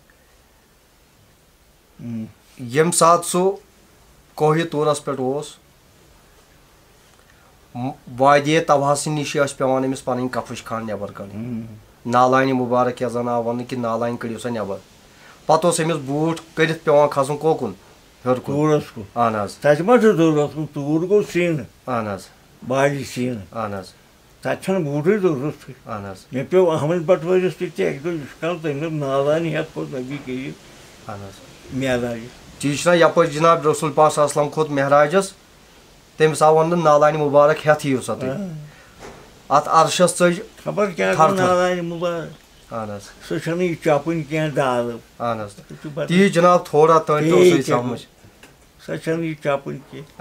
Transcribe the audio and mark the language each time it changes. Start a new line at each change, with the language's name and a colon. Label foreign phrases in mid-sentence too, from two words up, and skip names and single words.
Kashmiri: ییٚمہِ ساتہٕ سُہ کوہِ طوٗرس پٮ۪ٹھ اوس وادیے طوہس نِش ٲسۍ پیٚوان أمِس پنٕنۍ کفٕش کھنٛڈ نٮ۪بر کڑٕنۍ نالانہِ مُبارک یتھ زن آو وننہٕ کہِ نالانہِ کٔڑِو سا نٮ۪بر پتہٕ اوس أمِس بوٗٹھ کٔرِتھ پیٚوان کھسُن کوکُن ہیوٚر کُن توٗرس کُن اہن حظ تتہِ ما چھُ ضروٗرت کُن توٗر گوٚو سیٖنہٕ اہن حظ بالہِ سیٖنہٕ اہن حظ تتہِ چھنہٕ بوٗٹھٕے ضروٗرتھٕے اہن حظ مےٚ پیوٚو احمد بٹوٲرِس تہِ اکہِ دۄہ یِتھ کٔنۍ تٔمۍ دوٚپ نالانہِ ہٮ۪تھ کھوٚت نبی کریم اہن حظ معراجہِ تی چھُنہ یپٲرۍ جِناب رسول پاک
Arabic: صلی اللہ علیہ وسلم
Kashmiri: کھوٚت معراجس تٔمِس آو وننہٕ نالانہِ مُبارک ہٮ۪تھ یِیِو سا تُہۍ اتھ عرشس ژٔج خبر کیٛاہ گوٚو نالانہِ مُبارک اہن حظ سۄ چھنہٕ یہِ چپٕنۍ کینٛہہ دالہٕ اہن حظ تی جِناب تھوڑا تانۍ اوس سمجھ سۄ چھنہٕ یہِ چپٕنۍ کینٛہہ